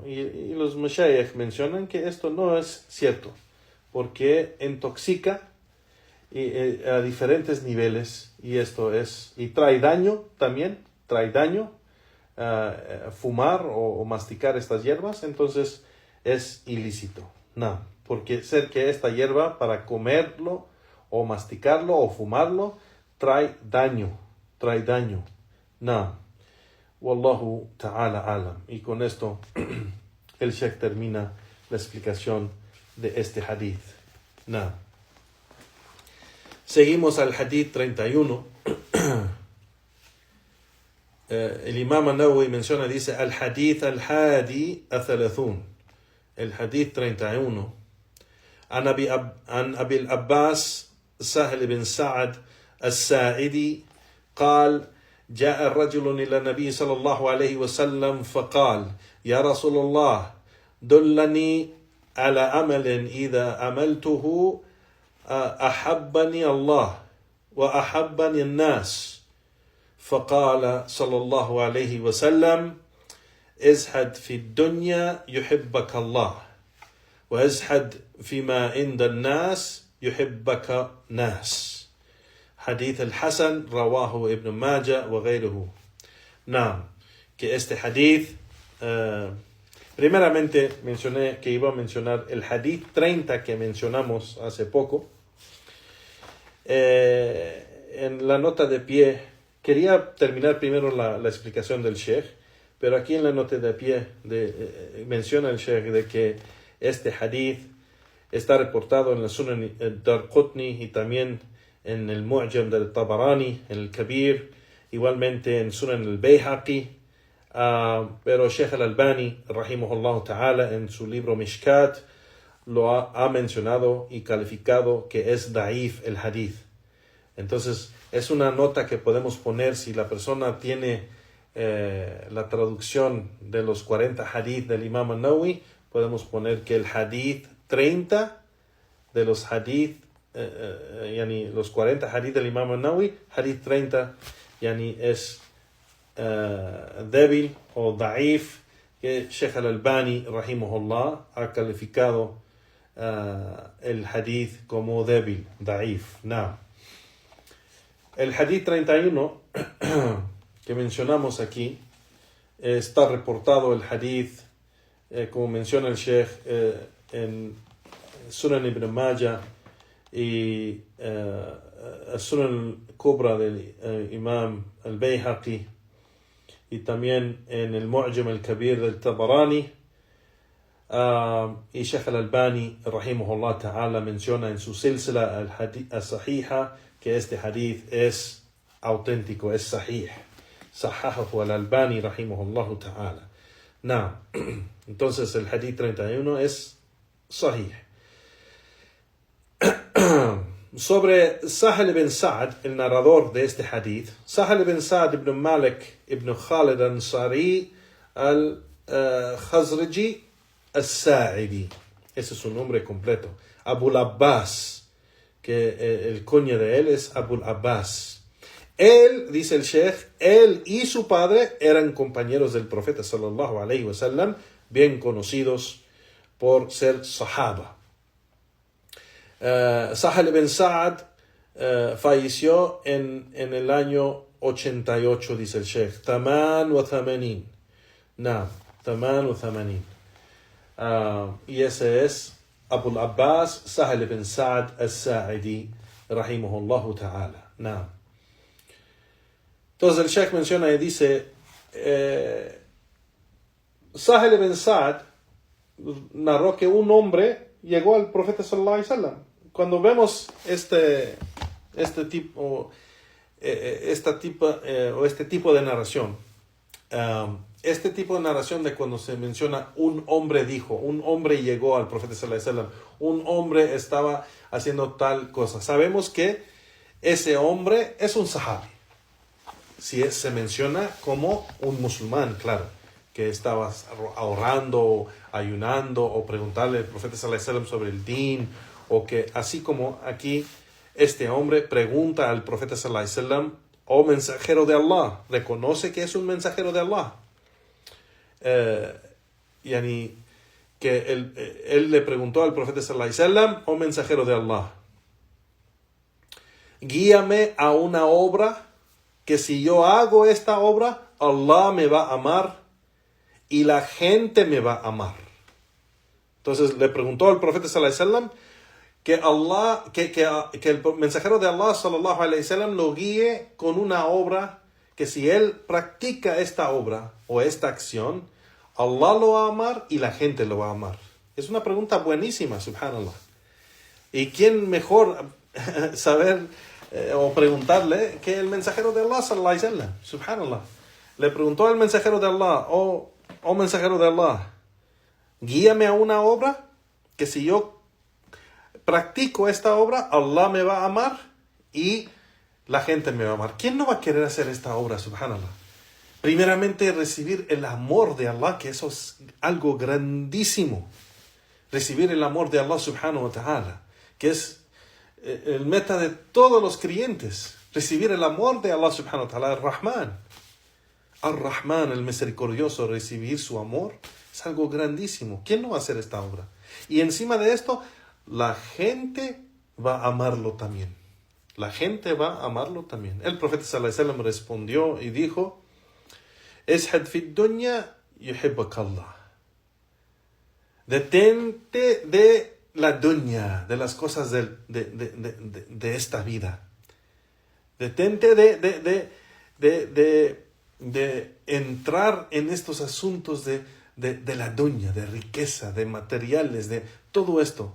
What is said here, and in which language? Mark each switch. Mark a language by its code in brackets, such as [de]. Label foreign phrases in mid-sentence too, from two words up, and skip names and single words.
[es] Y los mashayikh mencionan que esto no es cierto, porque intoxica a diferentes niveles, y trae daño también, fumar o masticar estas hierbas, entonces es ilícito. No, porque ser que esta hierba para comerlo o masticarlo o fumarlo trae daño. No. [ar] والله تعالى أعلم. [es] Y con esto el Sheikh termina la explicación de este hadith. No. Seguimos al hadith 31. El Imam An-Nawawi menciona, dice, [ar] الحديث الحادي الثلاثون. [es] El hadith 31. [ar] عن أبي العباس سهل بن سعد الساعدي قال جاء رجل إلى النبي صلى الله عليه وسلم فقال يا رسول الله دلني على عمل إذا عملته أحبني الله وأحبني الناس فقال صلى الله عليه وسلم ازهد في الدنيا يحبك الله وازهد فيما عند الناس يحبك ناس. حديث الحسن، رواه ابن ماجه وغيره. [es] Que este hadith, primeramente mencioné que iba a mencionar el hadith 30 que mencionamos hace poco. En la nota de pie, quería terminar primero la explicación del Sheikh, pero aquí en la nota de pie menciona el Sheikh de que este hadith está reportado en la Sunan Darqutni y también en el Mu'jam del Tabarani, en el Kabir, igualmente en Sunan al-Bayhaqi, pero Sheikh al-Albani, [ar] رحمه الله تعالى, [es] en su libro Mishkat, lo ha mencionado y calificado que es da'if el hadith. Entonces, es una nota que podemos poner si la persona tiene la traducción de los 40 hadith del Imam An-Nawawi, podemos poner que el hadith 30 de los hadith los 40 hadith del Imam An-Nawawi, hadith 30 es débil o da'if, que Sheikh al-Albani rahimahullah ha calificado el hadith como débil, da'if. El hadith 31 que mencionamos aquí, está reportado el hadith, como menciona el Sheikh, en Sunan Ibn Majah y Sunan al-Kubra del Imam al-Bayhaqi, y también en el Mu'jam al-Kabir del Tabarani, y Sheikh al-Albani [ar] رحمه الله تعالى [es] menciona en su silsila al-Sahiha que este hadith es auténtico, es sahih, [ar] صححه الألباني رحمه الله تعالى. [es] Entonces el hadith 31 es sahih. Sobre Sahl ibn Sa'd, el narrador de este hadith, Sahl ibn Sa'd ibn Malik ibn Khalid Ansari al-Khazraji al-Sa'idi, ese es su nombre completo. Abu al-Abbas, que el kunya de él es Abul Abbas. Él, dice el Sheikh, él y su padre eran compañeros del profeta [ar] صلى الله عليه وسلم, [es] bien conocidos por ser sahaba. Sahal ibn Sa'ad falleció en el año 88, dice el Sheikh. [ar] ثمان وثمانين. نعم، ثمان وثمانين. [es] Y ese es Abul Abbas Sahal ibn Sa'ad al-Sa'idi, [ar] رحمه الله تعالى. [es] Naam. Entonces el Sheikh menciona y dice, Sahal ibn Sa'ad narró que un hombre llegó al profeta [ar] صلى الله عليه وسلم. [es] Cuando vemos este tipo de narración, este tipo de narración de cuando se menciona un hombre dijo, un hombre llegó al profeta [ar] صلى الله عليه وسلم, [es] un hombre estaba haciendo tal cosa, sabemos que ese hombre es un sahabi. Si se menciona como un musulmán, claro, que estaba ahorrando, ayunando, o preguntarle al profeta [ar] صلى الله عليه وسلم [es] sobre el din, o que así como aquí este hombre pregunta al profeta [ar] صلى الله عليه وسلم, [es] oh mensajero de Allah, reconoce que es un mensajero de Allah. Que él le preguntó al profeta [ar] صلى الله عليه وسلم, [es] oh mensajero de Allah, guíame a una obra que si yo hago esta obra, Allah me va a amar y la gente me va a amar. Entonces le preguntó al profeta [ar] صلى الله عليه وسلم [es] que el mensajero de Allah [ar] صلى الله عليه وسلم [es] lo guíe con una obra que si él practica esta obra o esta acción, Allah lo va a amar y la gente lo va a amar. Es una pregunta buenísima, subhanallah. ¿Y quién mejor saber o preguntarle que el mensajero de Allah [ar] صلى الله عليه وسلم? [es] Subhanallah. Le preguntó al mensajero de Allah, oh mensajero de Allah, guíame a una obra que si yo practico esta obra, Allah me va a amar y la gente me va a amar. ¿Quién no va a querer hacer esta obra, subhanallah? Primeramente, recibir el amor de Allah, que eso es algo grandísimo. Recibir el amor de Allah, [ar] سبحانه وتعالى, [es] que es el meta de todos los creyentes. Recibir el amor de Allah, [ar] سبحانه وتعالى, [es] Ar-Rahman. Ar-Rahman, el misericordioso, recibir su amor es algo grandísimo. ¿Quién no va a hacer esta obra? Y encima de esto, la gente va a amarlo también. La gente va a amarlo también. El profeta sallallahu alaihi wasallam respondió y dijo, [ar] ازهد في الدنيا يحبك الله. [es] Detente de la dunya, de las cosas de esta vida. Detente de entrar en estos asuntos de la dunya, de riqueza, de materiales, de todo esto.